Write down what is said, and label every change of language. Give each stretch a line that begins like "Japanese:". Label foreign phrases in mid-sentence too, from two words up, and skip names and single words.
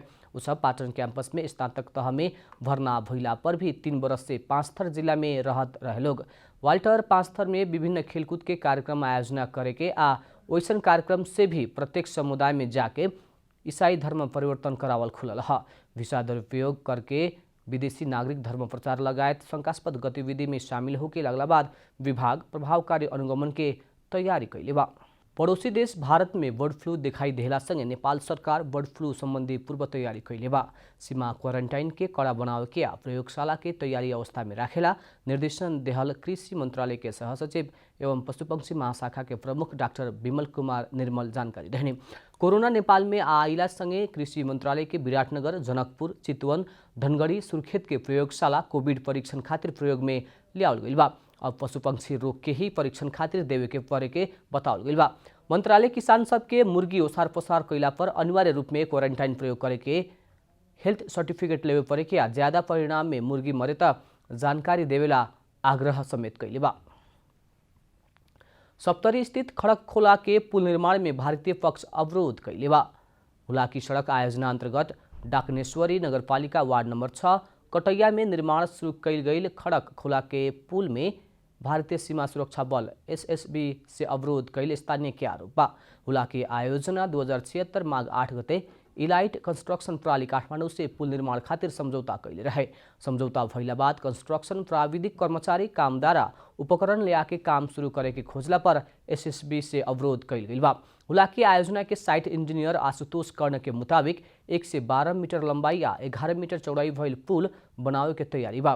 Bhojpuri: उ सब पाटन कैंपस में स्नातक तह में भर्ना भइला पर भी 3 वर्ष से पाँचथर जिला में रहत रहे लोग। वाल्टर पाँचथर में विभिन्न खेलकूद के कार्यक्रम आयोजना करे के आ वैसन कार्यक्रम से भी प्रत्येक समुदाय में जाके ईसाई धर्म परिवर्तन करावल खुलल है। वीसा दुरुपयोग करके विदेशी नागरिक धर्म प्रचार लगायत शंकास्पद गतिविधि में शामिल होके लगला बाद विभाग प्रभावकारी अनुगमन के तैयारी कैले बा। पड़ोसी देश भारत में
English: bird flu
Bhojpuri: दिखाई देला संगे नेपाल सरकार
English: bird flu
Bhojpuri: संबंधी पूर्व तैयारी कैले बा। सीमा क्वारंटाइन के कड़ा बनावे के आ प्रयोगशाला के तैयारी अवस्था में राखेला निर्देशन देहल कृषि मंत्रालय के सहसचिव एवं पशुपक्षी महाशाखा के प्रमुख डाक्टर विमल कुमार निर्मल जानकारी देहने। कोरोना नेपाल में आइला संगे कृषि मंत्रालय के विराटनगर, जनकपुर, चितवन, धनगढ़ी, सुर्खेत के प्रयोगशाला कोविड परीक्षण खातिर प्रयोग में लियावल गइल बा। अब पशु पंक्षी रोग के ही परीक्षण खातिर देवे के परे के बतावल गइल बा। मंत्रालय किसान सब के मुर्गी ओसार पसार कैला पर अनिवार्य रूप में क्वारंटाइन प्रयोग करे के
English: health certificate
Bhojpuri: लेवे परे के आ ज्यादा परिणाम में मुर्गी मरे त जानकारी देवेला आग्रह समेत कैले बा। सप्तरी स्थित खड़क खोला के पुल निर्माण में भारतीय पक्ष अवरोध कैले बा। हुलाकी सड़क आयोजना अंतर्गत डाकनेश्वरी नगरपालिका वार्ड नंबर 6 कटैया में निर्माण शुरू कैल गई खड़क खोला के पुल में भारतीय सीमा सुरक्षा बल एसएसबी से अवरोध कैल स्थानीय के आरोप बा। हुलाकी आयोजना 2076 माघ 8 गते इलाइट कंस्ट्रक्शन प्रणाली काठमाडौँ से पुल निर्माण खातिर समझौता कैले रहे। समझौता भइला बाद कंस्ट्रक्शन प्राविधिक कर्मचारी काम द्वारा उपकरण ले आके काम शुरू करे के खोजला पर एसएसबी से अवरोध कैल गइल बा। हुलाकी आयोजना के
English: site engineer
Bhojpuri: आशुतोष कर्ण के मुताबिक 1 से 12 मीटर लंबाई या 11 मीटर चौड़ाई भइल पुल बनावे के तैयारी बा।